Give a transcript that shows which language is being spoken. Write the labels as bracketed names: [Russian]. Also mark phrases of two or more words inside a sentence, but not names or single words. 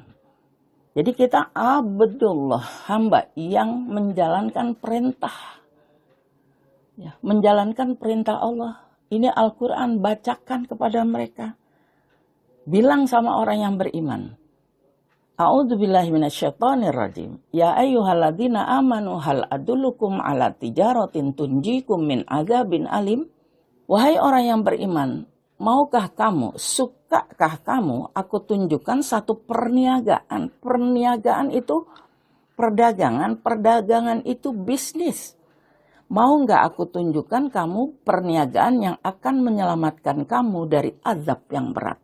[Indonesian] Jadi kita abdullah, hamba yang menjalankan perintah. Ya, menjalankan perintah Allah. Ini Al-Quran, bacakan kepada mereka. Bilang sama orang yang beriman. [Arabic] أعوذ بالله من الشيطان الرجيم. يا أيها الذين آمنوا هل أدلكم على تجارة تنجيكم من عذاب أليم. [Indonesian] Wahai orang yang beriman, maukah kamu Sukakah kamu aku tunjukkan satu perniagaan? Perniagaan itu perdagangan, perdagangan itu bisnis. Mau nggak aku tunjukkan kamu perniagaan yang akan menyelamatkan kamu dari azab yang berat?